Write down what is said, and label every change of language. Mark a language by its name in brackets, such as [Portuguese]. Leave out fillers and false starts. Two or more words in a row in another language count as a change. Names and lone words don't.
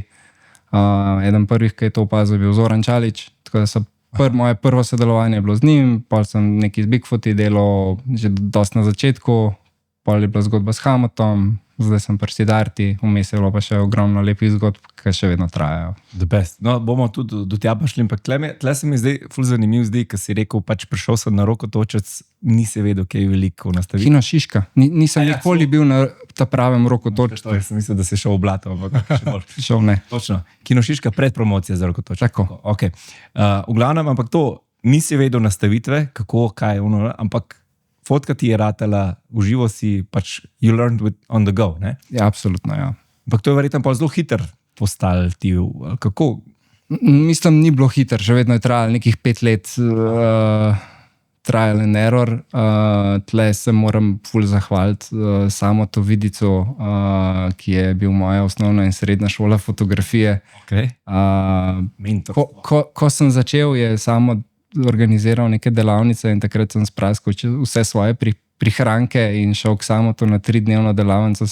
[Slovenian] Eden prvih, ki je to opazil, je bil Zoran Čalič, tako da so moje prvo sodelovanje bilo z njim, pol sem nekaj z Bigfooti delal že dosti na začetku, pol je bila zgodba s Hamotom, zdaj sem pri Sidarti, vmes je bilo pa še ogromno lepih zgodb, ki še vedno trajajo. [English] The best. [Slovenian] No, bomo tudi do tja šli, ampak tle se mi zdaj ful zanimiv zdaj, ker si rekel, pač prišel sem na Rokotočec, nisi vedel, kaj je veliko nastaviti. Kino Šiška. Nisem nikoli bil na ta pravem Rokotočcu. Jaz sem mislil, da si šel v blato, ampak še bolj. Šel ne. Točno. Kino Šiška pred promocijo za Rokotočec. Tako. Okay. V glavnem, ampak to, nisi vedel nastavitve, kako, kaj je ono, ampak fotka ti je ratala, uživo si, pač [English] you learned on the go, [Slovenian] ne? Ja, absolutno, ja. Ampak to je verjetno pa zelo hiter postal ti, kako? Mislim, ni bilo hiter, še vedno je trajalo nekih 5 let [English] trial and error. [Slovenian] Tle se moram ful zahvaliti samo to Vidicu, ki je bil moja osnovna in srednja šola fotografije. Okay. Ko sem začel, je samo organiziral neke delavnice in takrat sem spraskal vse svoje prihranke in šel k Samotu na 3-dnevno delavnico.